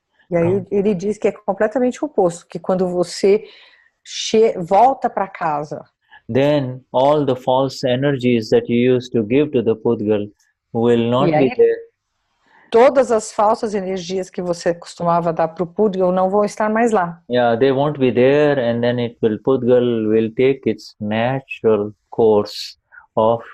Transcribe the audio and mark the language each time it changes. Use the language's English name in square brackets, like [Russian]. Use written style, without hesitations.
[Portuguese] E aí ele diz que é completamente o oposto, que quando você volta para casa, [English] then all the false energies that you used to give to the Pudgal will not be there. [Portuguese] Todas as falsas energias que você costumava dar para o Pudgal não vão estar mais lá. [English] Yeah, they won't be there, and then Pudgal will take its natural course of.